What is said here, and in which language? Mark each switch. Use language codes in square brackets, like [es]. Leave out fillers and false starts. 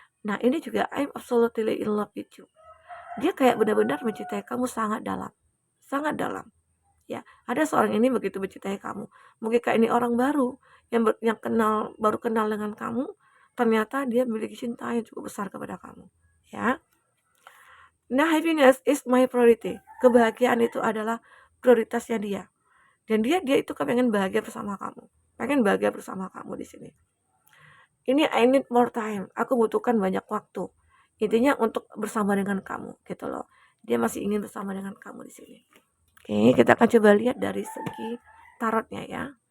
[id] Nah, ini juga [en] I'm absolutely in love with you. [id] Dia kayak benar-benar mencintai kamu sangat dalam. Sangat dalam. Ya, ada seorang ini begitu mencintai kamu. Mungkin kayak ini orang baru yang baru kenal dengan kamu, ternyata dia memiliki cinta yang cukup besar kepada kamu. Ya. [en] Nah, happiness is my priority. [id] Kebahagiaan itu adalah prioritasnya dia. Dan dia itu pengen bahagia bersama kamu. Pengen bahagia bersama kamu di sini. Ini [en] I need more time. [id] Aku butuhkan banyak waktu. Intinya untuk bersama dengan kamu gitu loh. Dia masih ingin bersama dengan kamu di sini. Oke, kita akan coba lihat dari segi tarotnya ya.